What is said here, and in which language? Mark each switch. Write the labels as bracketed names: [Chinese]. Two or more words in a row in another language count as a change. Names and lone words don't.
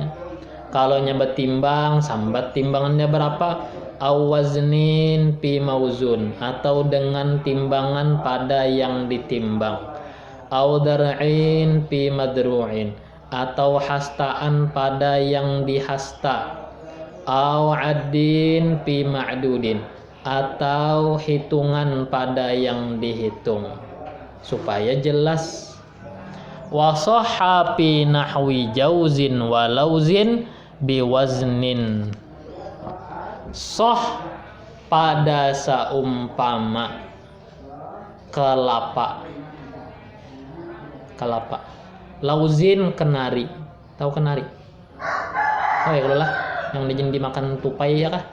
[Banjar] Kalau betimbang sambat timbangannya berapa, [Arabic] awaznin pi mauzun, [Banjar] atau dengan timbangan pada yang ditimbang, [Arabic] au dar'in pi madru'in, [Banjar] atau hastaan pada yang dihasta, [Arabic] au addin pi ma'dudin, [Banjar] atau hitungan pada yang dihitung, supaya jelas. [Arabic] Wa sahha fi nahwi jauzin wa lauzin biwaznin, [Banjar] soh pada seumpama kelapa, lauzin kenari. Tahu kenari? Oh ya, kalau lah yang dimakan tupai ya kah?